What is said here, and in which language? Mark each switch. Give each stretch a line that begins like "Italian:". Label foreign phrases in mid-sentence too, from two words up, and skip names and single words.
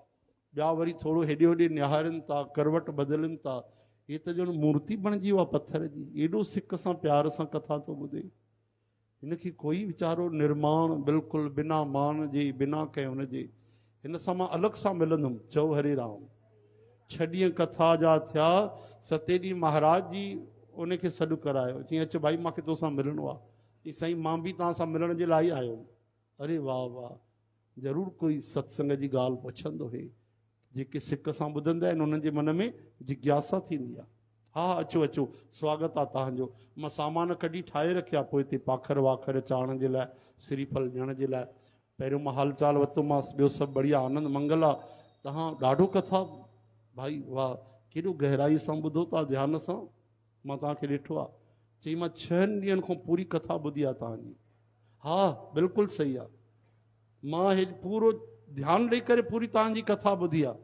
Sindhi: ॿिया वरी थोरो हेॾे होॾे निहारनि था, करवट बदिलनि था। हे त ॼण मूर्ति बणिजी वियो आहे पत्थर जी, एॾो सिक सां प्यार सां कथा थो ॿुधे। हिनखे कोई वीचारो निर्माण बिल्कुलु बिना मान जे बिना कंहिं हुनजे हिन सां मां अलॻि सां मिलंदुमि। चओ हरे राम। 6 ॾींहं कथा जा थिया, 7 ॾींहं महाराज जी उनखे सॾु करायो, चईं अचु भाई मूंखे तोसां मिलणो आहे। चईं साईं मां बि तव्हां सां मिलण जे लाइ आयो। अरे वाह वाह, ज़रूरु कोई सत्संग जी ॻाल्हि पुछंदो हे। जेके सिक सां ॿुधंदा आहिनि उन्हनि जे मन में जिज्ञासा थींदी आहे। हा अचो अचो, स्वागत आहे तव्हांजो। मां सामान कढी ठाहे रखिया, पोइ हिते पाखर वाखर चाढ़ण जे लाइ, श्रीफल ॾियण जे लाइ। पहिरियों मां हाल चाल वरितोमांसि, ॿियो सभु बढ़िया, आनंद मंगल आहे। तव्हां ॾाढो कथा भाई वाह, केॾो गहराई सां ॿुधो था, ध्यान सां। मां तव्हांखे ॾिठो आहे। चई मां 6 ॾींहंनि खां पूरी कथा ॿुधी आहे तव्हांजी। हा बिल्कुलु सही आहे, मां हे पूरो ध्यानु ॾेई करे पूरी तव्हांजी कथा ॿुधी आहे।